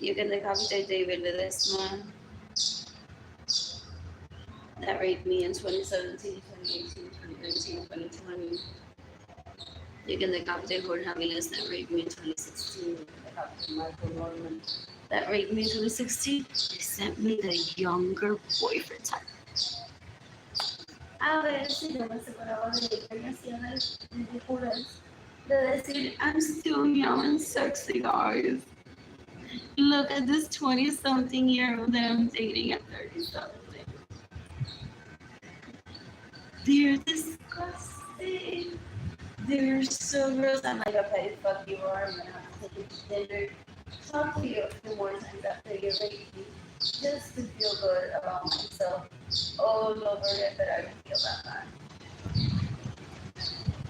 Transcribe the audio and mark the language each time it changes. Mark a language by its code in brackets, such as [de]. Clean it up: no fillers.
[en] You can decapitate David Ledesma that raped me in 2017, 2018, 2019, 2020. You can decapitate Jorge Aviles that raped me in 2016. You can decapitate Michael Norman that raped me in 2016. They sent me the younger boyfriend type. [es] A ver si yo me separaba de ella y hacía las ridiculas de decir, [en] I'm still young and sexy, guys. Look at this 20-something-year-old that I'm dating at 30-something. They're disgusting. They're so gross. I'm like, okay, fuck you, or I'm gonna have to take you to dinner, talk to you a few more times after you rape me, just to feel good about myself all over it, but I don't feel that bad.